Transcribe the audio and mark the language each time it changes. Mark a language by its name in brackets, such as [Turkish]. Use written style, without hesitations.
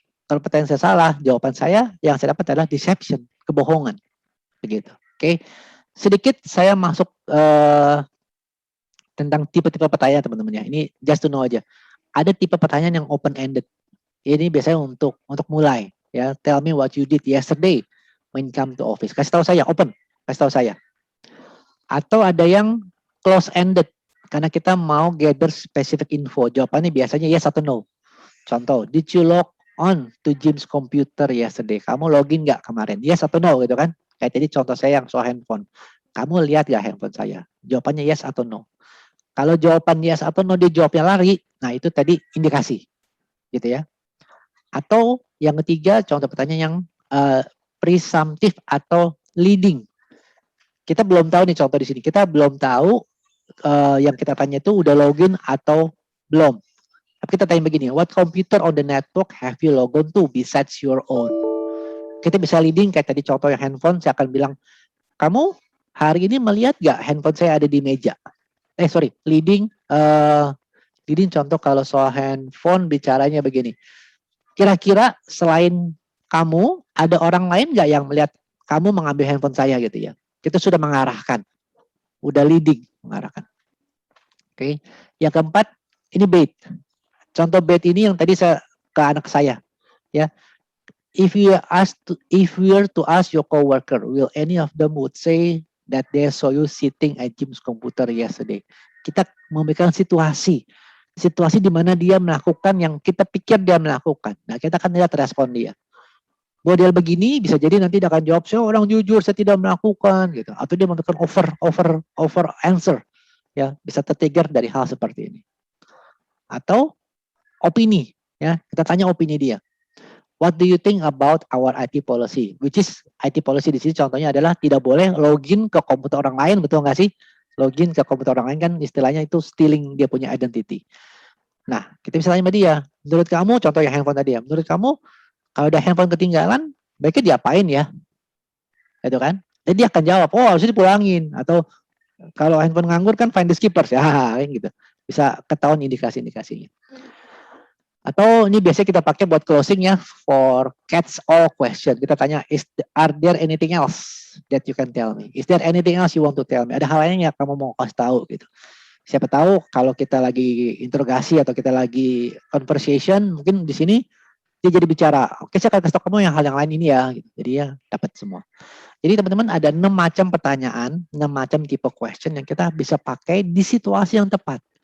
[Indonesian] Kalau pertanyaan saya salah, jawaban saya yang saya dapat adalah deception, kebohongan. Begitu. Oke. Sedikit saya masuk tentang tipe-tipe pertanyaan teman-teman ya. Ini [English] just to know [Indonesian] aja. Ada tipe pertanyaan yang open ended. Ini biasanya untuk mulai ya. [English] Tell me what you did yesterday when you come to office. [Indonesian] Kasih tahu saya open. Kasih tahu saya. Atau ada yang close ended karena kita mau [English] gather specific info. [Indonesian] Jawabannya biasanya yes atau no. [English] Contoh, did you log on to Jim's computer yesterday? [Indonesian] Kamu login nggak kemarin? Yes atau no gitu kan? Kayak tadi contoh saya yang soal handphone. Kamu lihat gak handphone saya? Jawabannya yes atau no. Kalau jawaban yes atau no dia jawabnya lari, nah itu tadi indikasi. Gitu ya. Atau yang ketiga contoh pertanyaan yang presumptive atau leading. Kita belum tahu nih contoh di sini. Kita belum tahu yang kita tanya itu udah login atau belum. Tapi kita tanya begini, [English] what computer on the network have you logged on to besides your own? [Indonesian] Kita bisa leading kayak tadi contoh yang handphone, saya akan bilang, kamu hari ini melihat gak handphone saya ada di meja? Leading contoh kalau soal handphone bicaranya begini. Kira-kira selain kamu, ada orang lain gak yang melihat kamu mengambil handphone saya gitu ya? Kita sudah mengarahkan. Udah leading, mengarahkan. Oke. Yang keempat, ini bait. Contoh bait ini yang tadi saya ke anak saya. Ya. [English] If we were to ask your coworker, will any of them would say that they saw you sitting at Jim's computer yesterday? [Indonesian] Kita memberikan situasi di mana dia melakukan yang kita pikir dia melakukan. Nah, kita akan lihat respon dia. Model begini bisa jadi nanti dia akan jawab, saya orang jujur, saya tidak melakukan, gitu. Atau dia memberikan over answer, ya bisa tertrigger dari hal seperti ini. Atau opini, ya kita tanya opini dia. [English] What do you think about our IT policy? Which is IT policy [Indonesian] di sini contohnya adalah tidak boleh login ke komputer orang lain, betul nggak sih? Login ke komputer orang lain kan istilahnya itu stealing dia punya identity. Nah, kita bisa tanya sama dia. Menurut kamu, contoh yang handphone tadi ya. Menurut kamu, kalau ada handphone ketinggalan, baiknya diapain ya? Itu kan? Jadi dia akan jawab, oh harusnya dipulangin. Atau kalau handphone nganggur kan [English] find the skippers [Indonesian] ya, gitu. Bisa ketahuan indikasi-indikasinya. Atau ini biasanya kita pakai buat closing ya, [English] for catch all question. [Indonesian] Kita tanya, [English] are there anything else that you can tell me? Is there anything else you want to tell me? [Indonesian] Ada hal lain yang kamu mau kasih tahu gitu. Siapa tahu kalau kita lagi interogasi atau kita lagi conversation, mungkin di sini dia jadi bicara, oke saya akan kasih tahu kamu yang hal yang lain ini ya. Gitu. Jadi ya dapat semua. Jadi teman-teman ada 6 macam pertanyaan, 6 macam tipe question yang kita bisa pakai di situasi yang tepat.